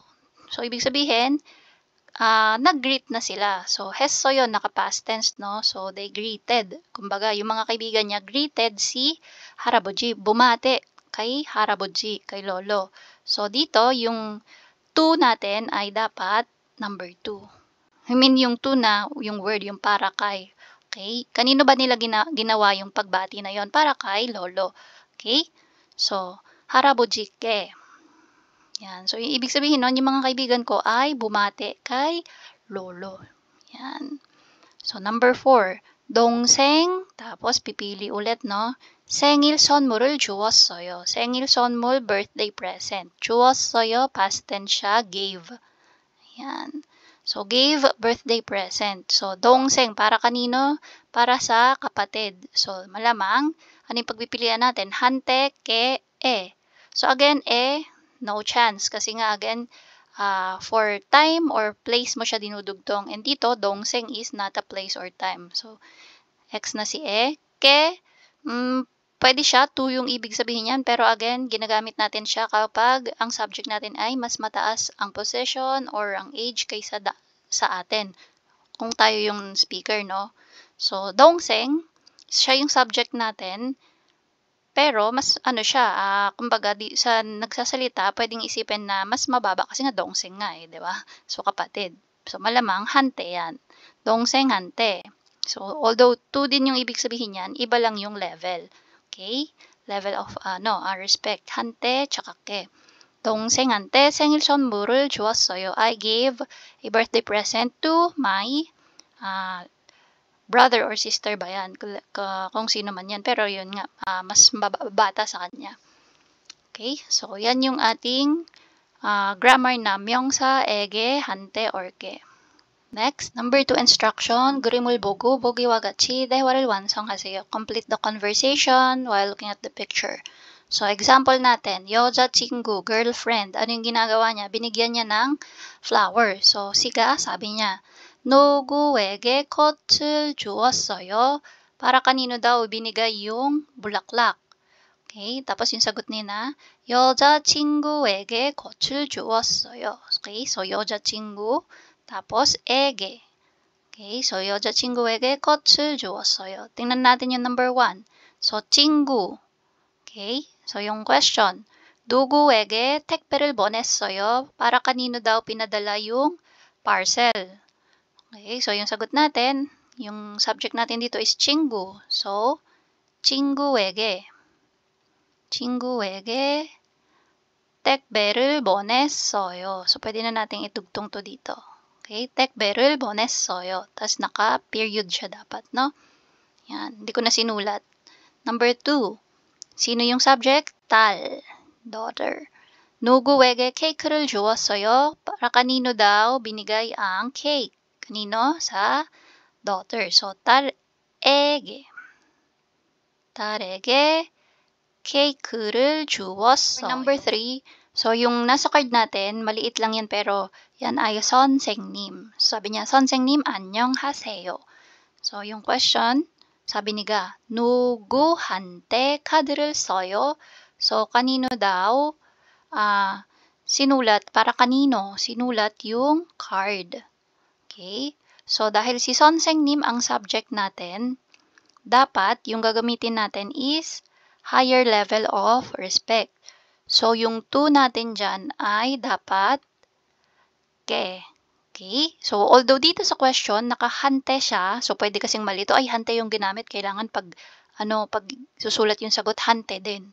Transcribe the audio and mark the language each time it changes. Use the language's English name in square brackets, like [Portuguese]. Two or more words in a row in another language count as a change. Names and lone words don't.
[Filipino] So, ibig sabihin, nag-greet na sila. [Korean] So, 했어요, [English] naka-past tense, no? So, they greeted. [Filipino] Kumbaga, yung mga kaibigan niya, greeted si 할아버지. Bumate kay 할아버지, kay lolo. So, dito, yung to natin ay dapat number 2. [English] I mean, [Filipino] yung to na, yung word, yung para kay. Okay? Kanino ba nila ginawa yung pagbati na yon? Para kay lolo. Okay? So, 할아버지께. Yan. So, yung ibig sabihin nun, yung mga kaibigan ko ay bumate kay lolo. Yan. So, number 4. 동생, tapos pipili ulit, no? [Korean] 생일 선물을 주었어요. 생일 선물, [English] birthday present. [Filipino] 주었어요, [English] past tense [Filipino] siya, gave. Yan. [English] So, gave birthday present. [Korean] So, 동생, [Filipino] para kanino? Para sa kapatid. So, malamang, ano yung pagpipilian natin? [Korean] 한테, 께, 에. [English] So, again, no chance. [Filipino] Kasi nga, [English] again, for time or place [Filipino] mo siya dinudugtong. [English] And dito, dongseng is not a place or time. So, [Filipino] X na si e. Ke, pwede siya, to yung ibig sabihin yan. Pero again, ginagamit natin siya kapag ang subject natin ay mas mataas ang position or ang age kaysa sa atin. Kung tayo yung speaker, no? So, dongseng, siya yung subject natin. Pero mas ano siya, kumbaga sa nagsasalita pwedeng isipin na mas mababa kasi nga dongseng nga, 'di ba? So, kapatid. So, malamang hante 'yan. Dongseng, hante. So, although 2 din yung ibig sabihin niyan, iba lang yung level. [English] Okay? Level of respect. [Filipino] Hante tsaka ke. [Korean] 동생한테 생일 선물을 주었어요. [English] I gave a birthday present to my brother or sister [Filipino] ba yan? Kung sino man yan. Pero yun nga, mas bata sa kanya. Okay? So, yan yung ating grammar na [Korean] 명사, 에게, 한테, [Filipino] orke. [English] Next, number 2 instruction. [Korean] 그림을 보고 보기와 같이 대화를 완성하세요. [English] Complete the conversation while looking at the picture. [Filipino] So, example natin, 여자친구, girlfriend. Ano yung ginagawa niya? Binigyan niya ng flower. So, siga, sabi niya, [Korean] 누구에게 꽃을 주었어요? [Filipino] Para kanino daw binigay yung bulaklak? Okay, tapos yung sagot nila, [Korean] 여자친구에게 꽃을 주었어요. [Filipino] Okay, so 여자친구, tapos 에게. [Korean] Okay, so 여자친구에게 꽃을 주었어요. [Filipino] tingnan natin yung number 1. So, 친구. Okay, so yung question, [Korean] 누구에게 택배를 보냈어요? [Filipino] Para kanino daw pinadala yung parcel? Okay, so yung sagot natin, yung subject natin dito is 친구. [Korean] So, 친구에게 택배를 보냈어요. [Filipino] So, pwede na nating itugtong to dito. [Korean] Okay, 택배를 보냈어요. [Filipino] Tapos naka-period siya dapat, no? Yan, hindi ko na sinulat. Number 2, sino yung subject? [Korean] 딸, daughter. 누구에게 케이크를 주었어요? [Filipino] Para kanino daw binigay ang cake? Kanino? Sa daughter. So, [Korean] 딸에게 케이크를 주었어요. [Filipino] Number 3, so yung nasa card natin, maliit lang yan pero yan ay 선생님. Sabi niya, [Korean] 선생님 안녕하세요. [Filipino] So yung question, sabi niya, [Korean] 누구한테 카드를 써요? [Filipino] So kanino daw sinulat, para kanino sinulat yung card? Okay? So dahil si 선생님 ang subject natin, dapat yung gagamitin natin is [English] higher level of respect. [Filipino] So, yung to natin dyan ay dapat ke. Okay? So, although dito sa question, nakahante siya. So, pwede kasing malito. Ay, hante yung ginamit. Kailangan pag susulat yung sagot, hante din.